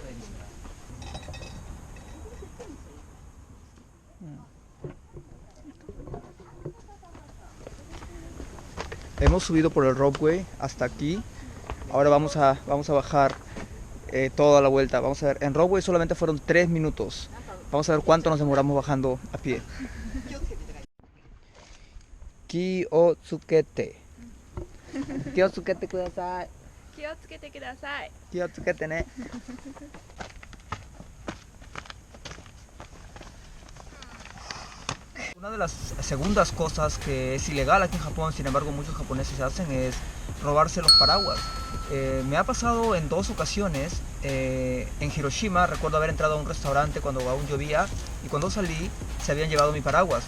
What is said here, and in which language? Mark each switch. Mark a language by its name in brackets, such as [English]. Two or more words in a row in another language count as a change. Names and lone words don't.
[Spanish] Hemos subido por el ropeway hasta aquí. Ahora vamos a bajar toda la vuelta. Vamos a ver, en ropeway solamente fueron 3 minutos. Vamos a ver cuánto nos demoramos bajando a pie. [Japanese] Kiyotsukete. 気をつけてください. 気をつけてください. 気をつけてね. [Spanish] Una de las segundas cosas que es ilegal aquí en Japón, sin embargo muchos japoneses hacen, es robarse los paraguas. Me ha pasado en 2 ocasiones. En Hiroshima recuerdo haber entrado a un restaurante cuando aún llovía, y cuando salí se habían llevado mi paraguas.